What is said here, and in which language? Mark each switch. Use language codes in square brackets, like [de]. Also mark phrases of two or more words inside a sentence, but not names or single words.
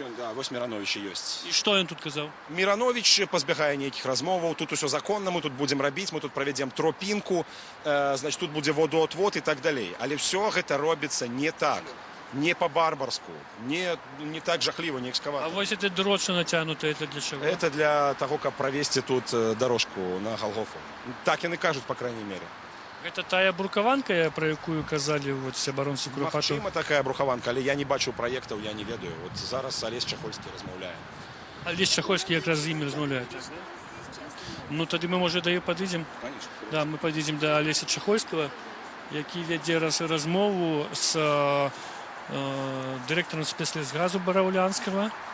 [be] Да, вось Міранович ёсць. І што ён тут казаў? Міранович пазбягае нейкіх размоваў, тут усё законна, мы тут будзем рабіць, мы тут правядзем тропінку, значит, тут будзе водоотвод і так далей. Але ўсё гэта робіцца не так. Не по-барбарску, не так жахліва, не экскаватор. [ru] А вось это дрочка натянута, это для чего? Это для того, [be] каб правесці тут дорожку на Галгофу. Так яны кажуць, [ru] по крайней мере. [be] Гэта тая брукаванка, про якую казалі вот абаронцы Курапатаў? Магчыма, такая брухаванка, але я не бачу праектаў, я не ведаю. Вот зараз Алесь Чахольскі размаўляе. Алесь Чахольскі якраз з імі размаўляе. Ну, тады мы, можа, да яе падыдзем? [ru] Конечно. [be] Да, мы падыдзем да Алеся Чахольскага, які вядзе размову з дырэктарам спецлесгазу Бараўлянскага.